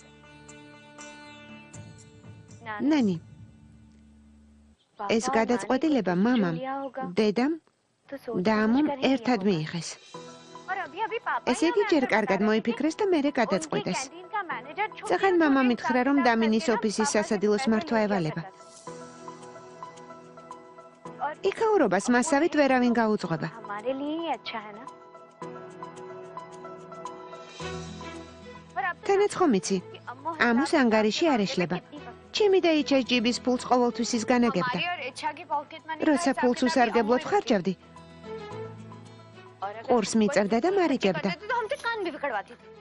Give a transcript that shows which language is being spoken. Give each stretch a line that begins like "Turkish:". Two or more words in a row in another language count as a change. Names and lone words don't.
Georgian: ნანი, ეს გადაწყვეტილება მამამ, დედამ და ამომ ერთად მიიღეს. ესე იგი ჯერ კარგად მოიფიქრეს და მერე გადაწყვიტეს. წახან მამამ ითხრა, რომ დამინის ოფისის სასადილოს მართვა ევალება. იქაურობას მასავით ვერავინ გაუძღვება.
Hindi: हमारे लिए ही अच्छा है ना
Georgian: თანაც ხომ იცი, ამოს ანგარიში არ ეშლება. ჩემი და იჩას ჯიბის ფულს ყოველთვის ის განაგებდა. როცა ფულს უსარგებლოდ ხარჯავდი, ყურს მიწევდა და მარიჯებდა.
Hindi: हम तो कान भी पकड़वाती थी